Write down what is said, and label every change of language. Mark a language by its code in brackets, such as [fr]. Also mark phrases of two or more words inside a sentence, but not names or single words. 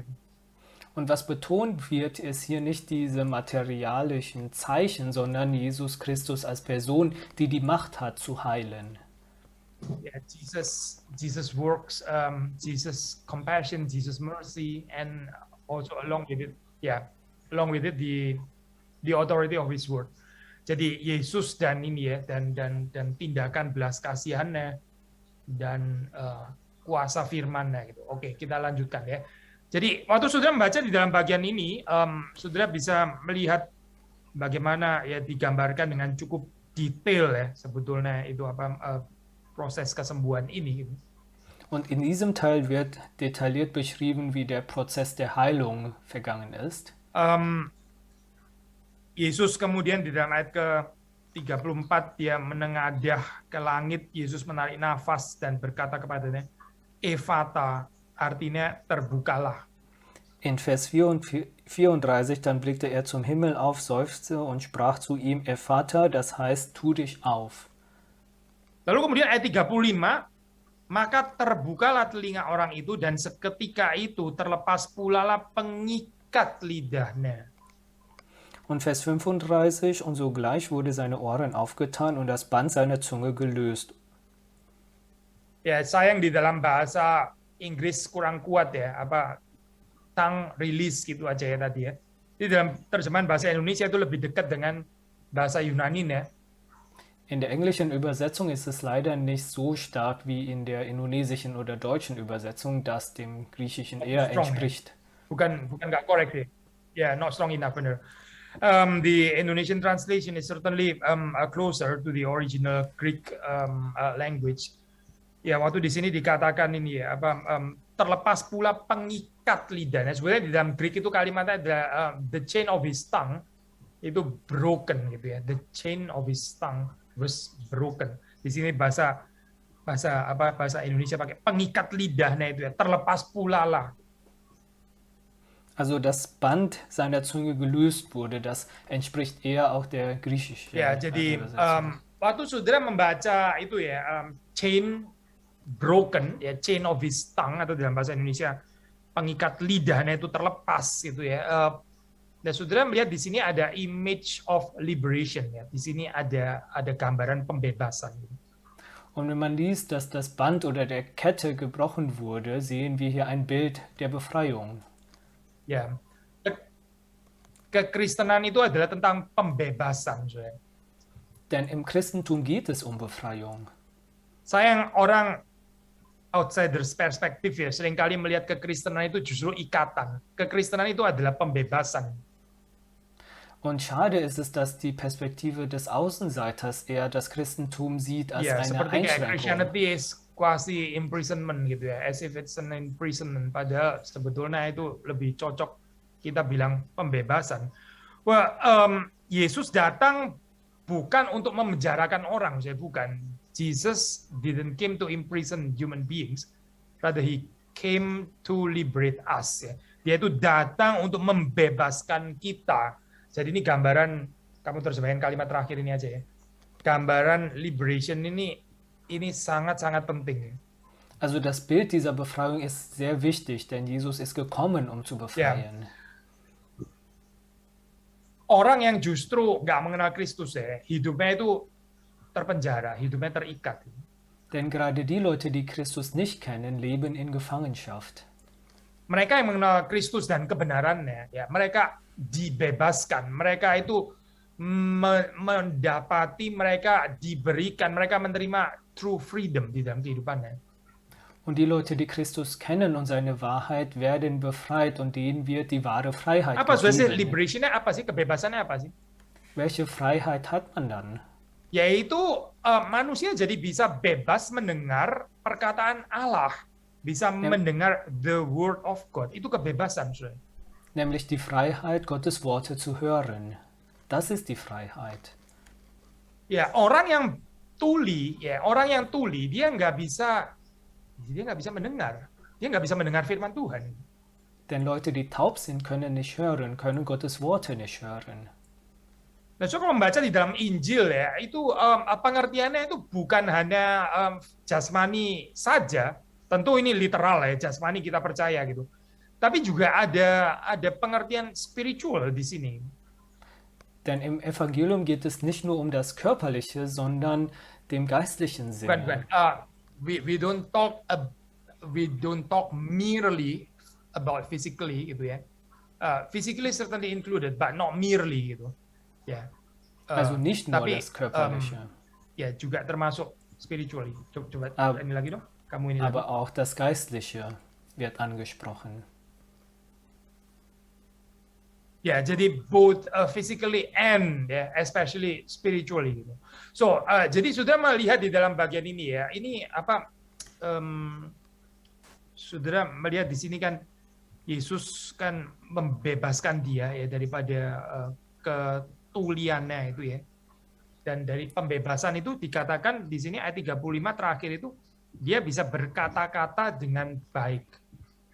[de] Und was betont wird, ist hier nicht diese materialischen Zeichen, sondern Jesus Christus als Person, die die Macht hat zu heilen. [en] Yeah, Jesus works, Jesus compassion, Jesus mercy, and also along with it the authority of His word. [id] Jadi Yesus dan ini ya dan tindakan belas kasihannya dan kuasa firman-Nya gitu. Oke, kita lanjutkan ya. Jadi waktu saudara membaca di dalam bagian ini, saudara bisa melihat bagaimana ya digambarkan dengan cukup detail ya sebetulnya itu apa proses kesembuhan ini. [de] Und in diesem Teil wird detailliert beschrieben, wie der Prozess der Heilung vergangen ist. [id] Yesus kemudian di dalam ayat ke-34 dia menengadah ke langit, Yesus menarik nafas dan berkata kepadanya, Ephata, artinya terbukalah. [de] In Vers 34, dann blickte er zum Himmel auf, seufzte und sprach zu ihm, Ephata, das heißt, tu dich auf. [id] Lalu kemudian ayat 35, maka terbukalah telinga orang itu dan seketika itu terlepas pula lah pengikat lidahnya. [de] Und Vers 35, und sogleich wurde seine Ohren aufgetan und das Band seiner Zunge gelöst. [id] Ya, sayang di dalam bahasa Inggris kurang kuat ya, [en] tongue release [id] gitu aja ya tadi ya. Di dalam terjemahan bahasa Indonesia itu lebih dekat dengan bahasa Yunani ya. [de] In der englischen Übersetzung ist es leider nicht so stark wie in der indonesischen oder deutschen Übersetzung, das dem Griechischen eher Strong, entspricht. [id] Ya. Bukan nggak korek sih. Ya, [en] not strong enough, benar. The Indonesian translation is certainly closer to the original Greek language. [id] Ya, waktu di sini dikatakan ini ya, terlepas pula pengikat lidahnya. Sebenarnya di dalam Greek itu kalimatnya ada [en] the chain of his tongue [id] itu broken gitu ya. [en] The chain of his tongue was broken. [id] Di sini bahasa Indonesia pakai pengikat lidahnya itu ya, terlepas pula lah. [de] Also das Band seiner Zunge gelöst wurde, das entspricht eher auch der griechischen [id] Ya, jadi [de] Übersetzung. [id] waktu saudara membaca itu ya, [en] chain broken, [id] ya [en] chain of his tongue [id] atau dalam bahasa Indonesia pengikat lidahnya itu terlepas gitu ya. Dan saudara melihat di sini ada [en] image of liberation [id] ya. Di sini ada gambaran pembebasan. [de] Und wenn man liest, dass das Band oder der Kette gebrochen wurde, sehen wir hier ein Bild der Befreiung. [id] Ya, kekristenan itu adalah tentang pembebasan, saudara. [de] Denn im Christentum geht es um Befreiung. [id] Sayang orang outsiders perspektif ya, seringkali melihat kekristenan itu justru ikatan. Kekristenan itu adalah pembebasan. [de] Und schade ist es, dass die Perspektive des Außenseiters eher das Christentum sieht als [id] Ya, [de] eine [id] seperti kayak [de] Einschränkung. [en] Christianity is quasi imprisonment [id] gitu ya, [en] as if it's an imprisonment. [id] Padahal sebetulnya itu lebih cocok kita bilang pembebasan. Wah, Yesus datang bukan untuk memenjarakan orang, saya bukan. [en] Jesus didn't came to imprison human beings, rather he came to liberate us. [id] Ya. Dia itu datang untuk membebaskan kita. Jadi ini gambaran, kamu terjemahin kalimat terakhir ini aja ya. Gambaran liberation ini sangat-sangat penting. [de] Also das Bild dieser Befreiung ist sehr wichtig, denn Jesus ist gekommen, um zu befreien. [id] Orang yang justru nggak mengenal Kristus ya, hidupnya itu terpenjara, hidupnya terikat. [de] Denn gerade die Leute, die Christus nicht kennen, leben in Gefangenschaft. [id] Mereka yang mengenal Kristus dan kebenarannya, ya, mereka dibebaskan, mereka itu mendapati, mereka diberikan, mereka menerima [en] true freedom [id] di dalam kehidupannya. [de] Und die Leute, die Christus kennen und seine Wahrheit, werden befreit und denen wird die wahre Freiheit [id] Apa sebenarnya [de] gegeben. [id] liberationnya apa sih? Kebebasannya apa sih? [de] Welche Freiheit hat man dann? [id] Yaitu manusia jadi bisa bebas mendengar perkataan Allah, bisa mendengar [en] the word of God. [id] Itu kebebasan, saudara. [de] Nämlich die Freiheit, Gottes Worte zu hören. Das ist die Freiheit. [id] Ya, orang yang tuli, dia nggak bisa mendengar. Dia nggak bisa mendengar firman Tuhan. [de] Denn Leute, die taub sind, können nicht hören, können Gottes Worte nicht hören. [id] Nah, so kalau membaca di dalam Injil ya, itu pengertiannya itu bukan hanya jasmani saja. Tentu ini literal ya, jasmani kita percaya gitu. Tapi juga ada pengertian spiritual di sini. [de] Denn im Evangelium geht es nicht nur um das Körperliche, sondern dem geistlichen Sinne. [id] Bukan. [en] We don't talk merely about physically [id] gitu ya. [en] Physically certainly included, but not merely gitu. [id] Ya. [de] Also nicht nur [id] tapi, [de] das Körperliche. [id] Ya juga termasuk spiritually. Coba ini lagi dong. Kamu ini. [de] Aber auch das Geistliche wird angesprochen. [id] Ya, jadi [en] both physically and ya, especially spiritually gitu. [id] So, jadi sudah melihat di dalam bagian ini ya. Ini apa? Saudara melihat di sini kan Yesus kan membebaskan dia ya daripada ketuliannya itu ya. Dan dari pembebasan itu dikatakan di sini ayat 35 terakhir itu dia bisa berkata-kata dengan baik.